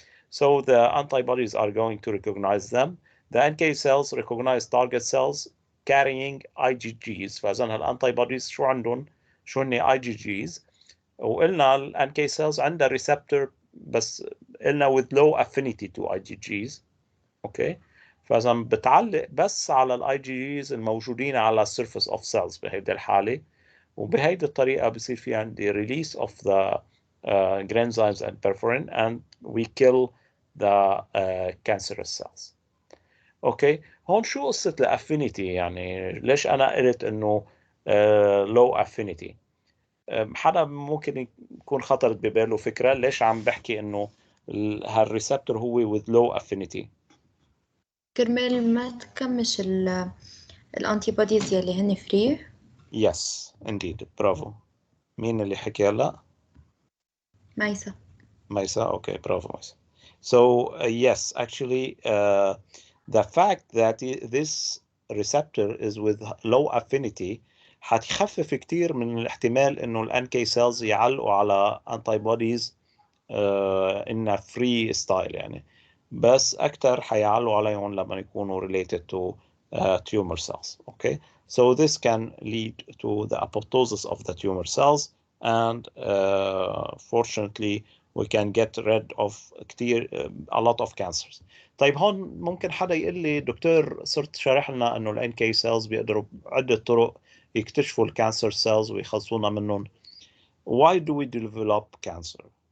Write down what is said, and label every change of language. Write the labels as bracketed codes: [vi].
[en] So the antibodies are going to recognize them. The NK cells recognize target cells carrying IgGs. [ar] فإذا هالantibodies شو عندهم؟ شو هن IgGs؟ وقلنا ال NK cells عندها receptor بس قلنا [en] with low affinity to IgGs. [ar] اوكي. فإذا بتعلق بس على ال IgGs الموجودين على surface of cells بهيدي الحالة. وبهيدي الطريقة بصير في عندي [en] release of the granzymes and perforin and we kill the cancerous cells. [ar] اوكي. هون شو قصة الافينيتي؟ يعني ليش انا قلت انه low affinity؟ حدا ممكن يكون خطرت بباله فكرة ليش عم بحكي انه هالريسبتور هو with low affinity؟ كرمال ما تكمش الانتي بوديز يلي هن فري. [en] Yes indeed. [ar] برافو. مين اللي حكي هلا؟ ميسا. [en] Okay, bravo ميسا. So yes, actually the fact that this receptor is with low affinity [ar] حتخفف كتير من الاحتمال انه [en] ال NK cells [ar] يعلقوا على [en] antibodies in a free style يعني. [ar] بس اكتر حيعلقوا عليهم لما يكونوا [en] related to tumor cells. Okay, so this can lead to the apoptosis of the tumor cells and fortunately we can get rid of [ar] كتير [en] a lot of cancers. [ar] طيب هون ممكن حدا يقول لي دكتور صرت شارح لنا انه ال NK cells بيقدروا بعدة طرق يكتشفوا الكانسر cells ويخلصونا منهم. [en] Why do we develop cancer?